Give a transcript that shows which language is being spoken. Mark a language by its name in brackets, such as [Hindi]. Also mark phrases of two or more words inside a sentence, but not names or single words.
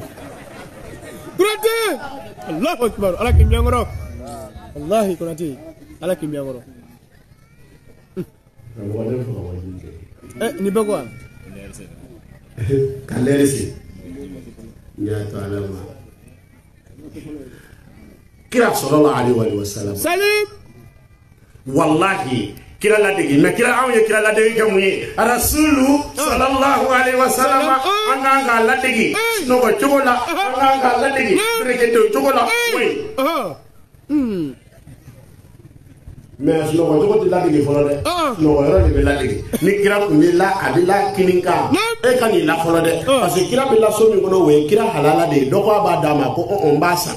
[Bambara] Konate [Arabic] الله أكبر [Bambara] ala k'i ɲɛkɔrɔ wallahi Konate ala k'i ɲɛkɔrɔ ni bɛ quoi ka lɛri se n y'a to ala ma kira [Arabic] صلى الله عليه وسلم [Bambara] salim wallahi kira ladegi mais kira anw ye kira ladegi kɛ mun ye [Arabic] رسول صلى الله عليه وسلم [Bambara] an kan k'a ladegi sunɔgɔ cogo la an kan k'a ladegi berekete cogo la [French] oui mais [Bambara] sunɔgɔ cogo tɛ ladegi fɔlɔ dɛ sunɔgɔ yɔrɔ de bɛ ladegi ni kira tun bɛ la a bɛ la kini kan e ka n'i la fɔlɔ dɛ [French] parce que [Bambara] kira bɛ la so min kɔnɔ o ye kira halala de ye dɔ ko a b'a d'a ma ko n b'a san